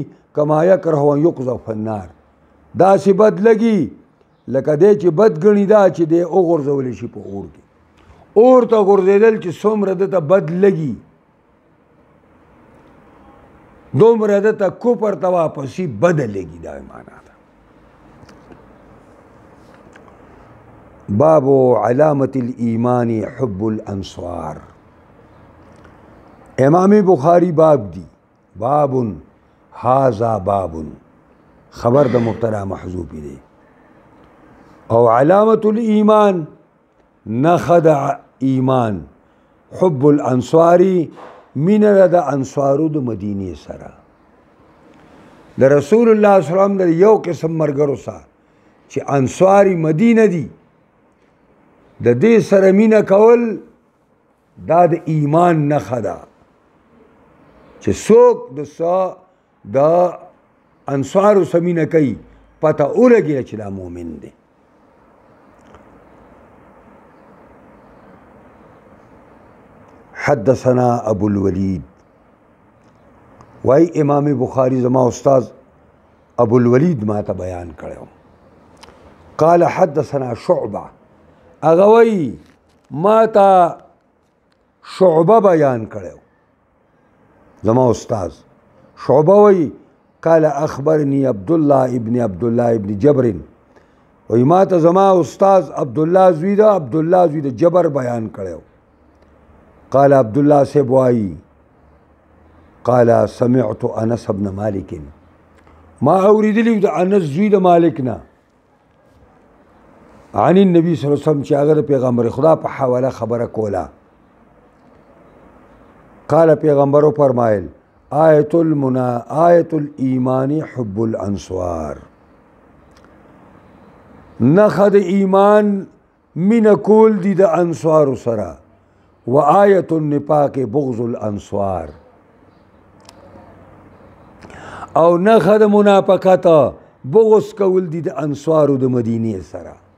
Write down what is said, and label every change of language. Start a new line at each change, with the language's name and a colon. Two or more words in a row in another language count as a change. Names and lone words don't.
Arabic: کما یکره ان یقذف فی النار،
Pashto: داسې بد لګي لکه دی چې بد ګڼي دا چې دی وغورځولی شي په اور کې. اور ته غورځېدل چې څومره ده ته بد لګي، دومره ده ته کفر ته واپسي بده لګي. دا معنا ده.
Arabic: باب علامة الإيمان حب الأنصار.
Pashto: امام بخاری باب دی،
Arabic: باب هذا باب،
Pashto: خبر د مبتدا محذوف دی. او
Arabic: علامة الإيمان
Pashto: نخد ایمان
Arabic: حب الانصاری من
Pashto: د انصارو د مدینه سره. د رسول الله
Arabic: صلی الله علیه وسلم
Pashto: د یو قسم مرګرو سره چې انصاری مدینه دي، د دې سره مینه کول دا د ایمان نښه ده چې څوک د انصارو سره مینه کوي پته ولګي چې دا مؤمن دی. حدثنا ابو الولید، وائی امام بخاری زما استاد ابو الولید ما ته بیان کړو.
Arabic: قال حدثنا
Pashto: شعبہ، هغه وایي ما ته شعبہ بیان کړو زما استاد. شعبہ وایي
Arabic: قال اخبرني
Pashto: عبد الله ابن جبر، وایي ما ته زما استاد عبد الله زوی د جبر بیان کړو. قال عبد الله صاحب وایي
Arabic: قال سمعت
Pashto: انس بن مالک، ما اوریدلی د انس زوی د مالک نه
Arabic: عن النبي صلی الله علیه وسلم
Pashto: چې هغه د پیغمبر خدا په حواله خبره کوله. قال پیغمبرو فرمایل
Arabic: آیت الایمان حب الانصار،
Pashto: نخد ایمان من کول دی د انصار سره،
Arabic: و آیت النفاق بغض الانصار،
Pashto: او نخد منافقت بغض کول دی د انصارو د مدینه سره.